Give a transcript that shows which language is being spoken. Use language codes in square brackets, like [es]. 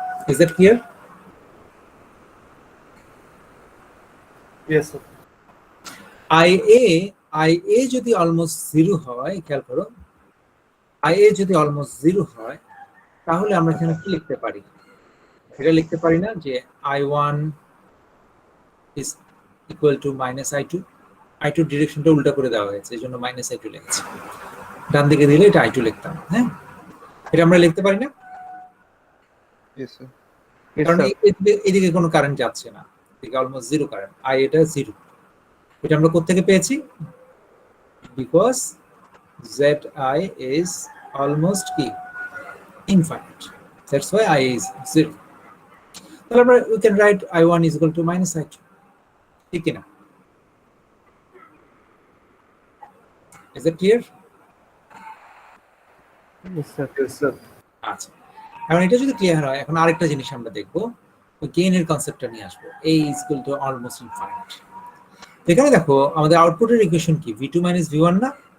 [en] Is that clear? Yes sir. [bn] IA যদি almost zero হয়, খেয়াল করো, IA যদি অলমোস্ট জিরো হয় তাহলে আমরা এখানে কি লিখতে পারি? এটা লিখতে পারি না যে [en] I1 is equal to minus I2? [bn] I2 ডিরেকশনটা উল্টা করে দেওয়া হয়েছে, এই জন্য মাইনাস I2 লিখেছি। ডান দিকে দিলে এটা I2 লিখতাম। হ্যাঁ, এটা আমরা লিখতে পারি না, [en] Yes sir. [bn] কারণ এদিকে কোনো কারেন্ট যাচ্ছে না, এদিকে অলমোস্ট জিরো কারেন্ট, এটা জিরো। এটা আমরা কোথা থেকে পেয়েছি? বিকজ [en] zi is almost কি infinite. That's why I is 0. [bn] তাহলে আমরা [en] we can write I1 is equal to minus I2. [bn] ঠিক না? [en] Is that clear? Yes, sir. Yes, sir. [bn] আচ্ছা, এখন এটা যদি ক্লিয়ার হয়, এখন আরেকটা জিনিস আমরা দেখবো, গেইনের কনসেপ্টটা নিয়ে আসবো। [en] a is equal to almost infinite. [bn] এখানে দেখো আমাদের আউটপুটের ইকুয়েশন কি, v2 minus v1 না?